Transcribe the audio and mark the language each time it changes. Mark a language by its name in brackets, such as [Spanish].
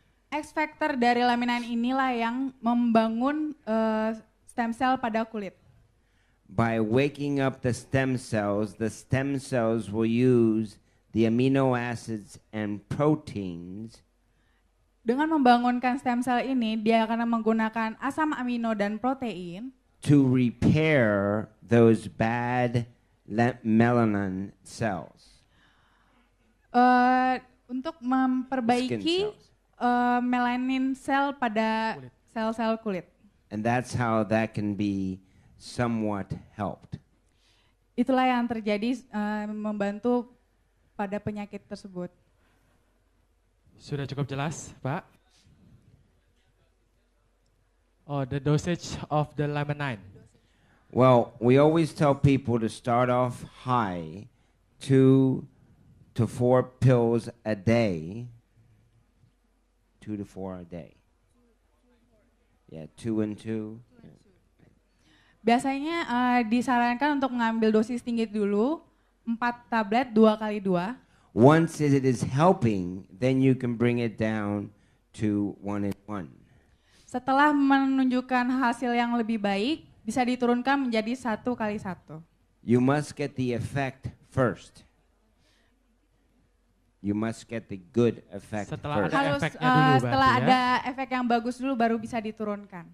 [Indonesian] X factor dari laminin inilah yang membangun stem cell pada kulit. [English] By waking up the stem cells will use the amino acids and proteins [Indonesian] Dengan membangunkan stem cell ini, dia akan menggunakan asam amino dan protein [English] to repair those bad melanin cells. [Indonesian] Untuk memperbaiki melanin sel pada sel-sel kulit. [English] And that's how that can be somewhat helped. [Indonesian] Itulah yang terjadi membantu pada penyakit tersebut. Sudah cukup jelas, Pak? [English] Oh, the dosage of the laminin. Well, we always tell people to start off high, 2 to 4 pills a day. 2 to 4 a day. Yeah, 2 and 2. [Indonesian] Biasanya disarankan untuk mengambil dosis tinggi dulu, 4 tablet 2 kali 2. [English] Once it is helping, then you can bring it down to 1 and 1. [Indonesian] Setelah menunjukkan hasil yang lebih baik, bisa diturunkan menjadi 1 kali 1. [English] You must get the effect first. You must get the good effect [Indonesian] Setelah ada efeknya dulu Setelah berarti ada efek yang bagus dulu baru bisa diturunkan.